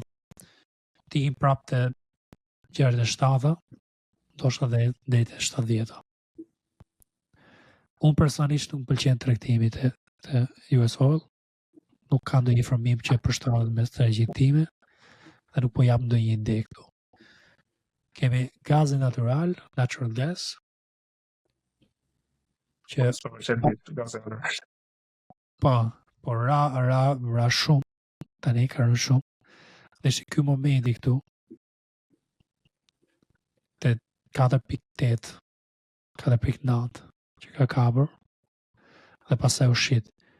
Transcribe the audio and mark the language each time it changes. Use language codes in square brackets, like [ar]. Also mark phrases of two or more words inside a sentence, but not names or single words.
[sq] Ti im prapë te 67, ndoshta deri te 70. Unë personalisht nuk pëlqen tregtimi te US Oil, nuk ka ndonjë informim që përshtatet me strategjitë time dhe nuk po jap ndonjë ide këtu. Kemi gazin natural, [en] natural gas, [sq] që po ra shumë, tani ka rënë shumë, dhe që ky momenti këtu, te 4.8, 4.9, që ka kapur, dhe pastaj u shit.